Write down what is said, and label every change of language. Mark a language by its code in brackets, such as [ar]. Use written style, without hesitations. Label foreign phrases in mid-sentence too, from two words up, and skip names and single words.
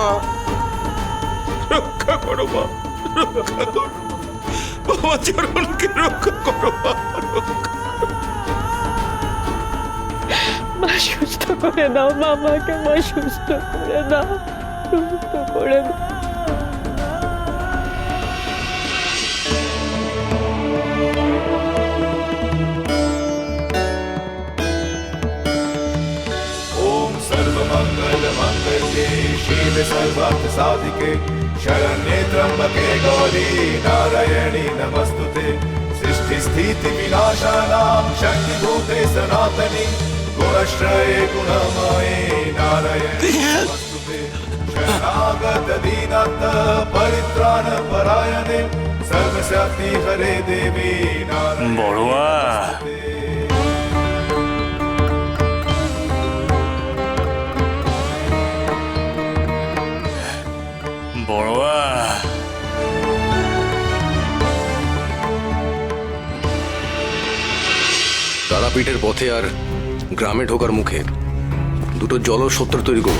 [bn] রক্ষা করো মা, রক্ষা করো বাবা, চরণকে রক্ষা করো মা, মা সুস্থ করে দাও মামাকে, মা সুস্থ করে দাও, সুস্থ করে দাও। [sa] ओम सर्वमंगल मंगल्ये शिवे सर्वार्थ साधिके शरण्ये त्र्यंबके गौरी नारायणी नमस्तुते सृष्टि स्थिति विनाशानां शक्तिभूते सनातनी गुणश्रये गुणमये नारायणी नमस्तुते शरणागत दीनार्थ परित्राण परायणे सर्वशक्ति हरे देवी नारायणी नमस्तुते। [bn] বড়ুয়া। তারাপীঠের পথে আর গ্রামে ঢোকার মুখে দুটো জলসত্র তৈরি করব।